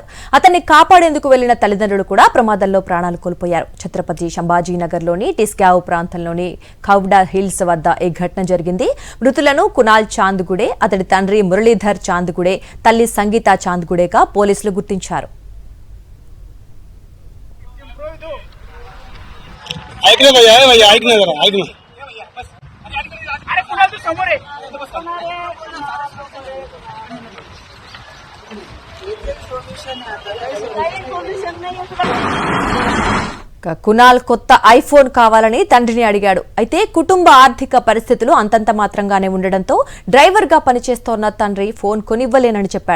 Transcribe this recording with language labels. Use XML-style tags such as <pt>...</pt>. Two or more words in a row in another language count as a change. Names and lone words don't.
<te>అతన్ని కాపాడేందుకు వెళ్లిన తల్లిదండ్రులు కూడా ప్రమాదంలో ప్రాణాలు కోల్పోయారు. ఛత్రపతి సంభాజీనగర్లోని టిస్గావ్ ప్రాంతంలోని కౌడా హిల్స్ వద్ద ఈ ఘటన జరిగింది. మృతులను కునాల్ చాంద్గుడే, అతడి తండ్రి మురళీధర్ చాంద్గుడే, తల్లి సంగీత చాంద్గుడేగా పోలీసులు గుర్తించారు.</te> <mr>ऐकलं भैया ऐकलं जरा ऐकलं अरे कुणाल तू समोर आहे</mr> <te>కునాల్ కొత్త ఐఫోన్ కావాలని తండ్రిని అడిగాడు. అయితే కుటుంబ ఆర్థిక పరిస్థితులు అంతంత మాత్రంగానే ఉండడంతో డ్రైవర్ గా పనిచేస్తోన్న తండ్రి ఫోన్ కొనివ్వలేనని చెప్పాడు.</te>